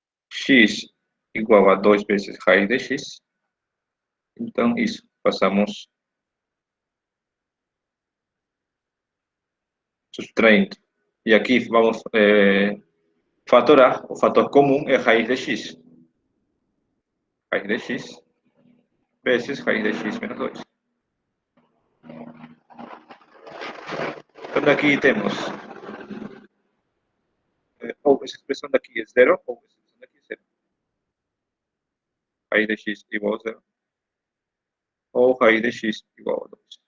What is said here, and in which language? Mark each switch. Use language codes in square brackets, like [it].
[pt] X igual a 2 vezes raiz de x. Então, isso, passamos subtraindo. E aqui vamos fatorar, o fator comum é raiz de x. [es] raíz de x veces raíz de x menos 2. [pt] Então, aqui temos, ou essa expressão daqui é zero, ou essa expressão daqui é zero. Raiz de x igual a zero, ou raiz de x igual a 2.